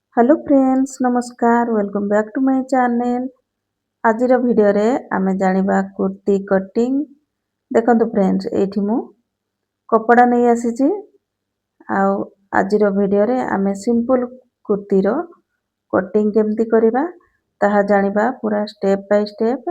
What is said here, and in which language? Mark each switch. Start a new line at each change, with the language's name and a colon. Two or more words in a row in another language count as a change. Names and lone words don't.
English: Hello friends नमस्कार welcome back to my channel.
Odia: ଆଜି ଭିଡିଓ ରେ ଆମେ ଜାଣିବା କୁର୍ତ୍ତି କଟିଙ୍ଗ। ଦେଖନ୍ତୁ ଫ୍ରେଣ୍ଡସ ଏଠି ମୁ କପଡ଼ା ନାହିଁ ଆସିଛି ଆଉ ଆଜି ଭିଡିଓ ରେ ଆମେ ସିମ୍ପଲ କୁର୍ତ୍ତି ର କଟିଙ୍ଗ କେମିତି କରିବା ତାହା ଜାଣିବା ପୂରା
English: step by step.